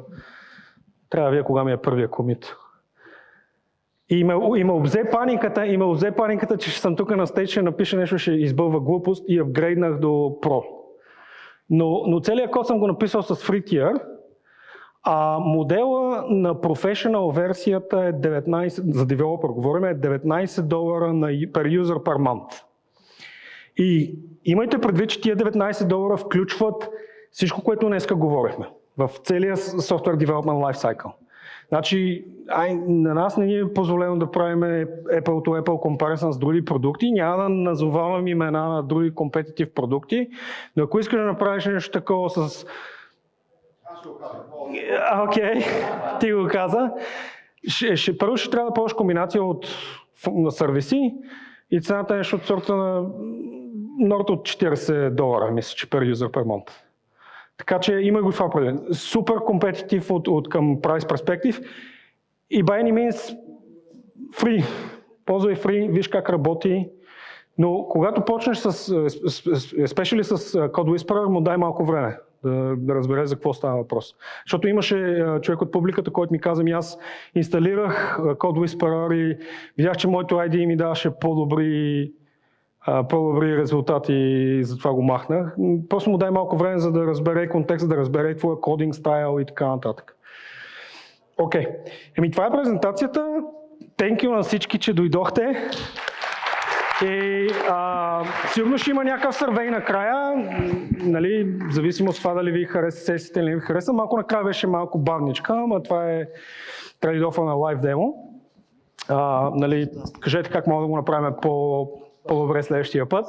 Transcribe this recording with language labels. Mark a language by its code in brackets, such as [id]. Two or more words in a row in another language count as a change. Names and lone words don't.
[bg] Трябва да видя кога ми е първия комит. И ме обзе паниката, че ще съм тук на стейдж, ще напиша нещо, ще избълва глупост и апгрейднах до Pro. Но целият код съм го написал с [en] Free Tier, [bg] а модела на Professional версията е 19, за девелопер говорим, е $19 [en] per user per month. [bg] И имайте предвид, че тия $19 включват всичко, което днеска говорихме в целия [en] Software Development Lifecycle. [bg] Значи, на нас не ни е позволено да правим [en] Apple to Apple comparison [bg] с други продукти, няма да назовавам имена на други competitive продукти, но ако искаш да направиш нещо такова с... Окей, ти го каза. Първо ще трябва да ползваш комбинация от сервиси и цената е нещо от сорта на норта от $40, мисля, че [en] per user per month. [bg] Така че има го това определен. Супер компетитив от към [en] price perspective [bg] и [en] by any means free. [bg] Ползвай free, виж как работи, но когато почнеш especially с Code Whisperer, му дай малко време да разбере за какво става въпрос. Защото имаше човек от публиката, който ми каза, аз инсталирах Code Whisperer и видях, че моето ID ми даваше по-добри резултати и затова го махнах. Просто му дай малко време, за да разбере контекст, да разбере твоя кодинг стайл и така нататък. Окей. Това е презентацията. [en] Thank you [bg] на всички, че дойдохте. И сигурно ще има някакъв сървей накрая, нали, в зависимост от това дали ви хареса сесията или не ви хареса. Малко накрая беше малко бавничка, но това е трейд-офа на лайв демо. Нали, кажете как мога да го направим по-добре следващия път.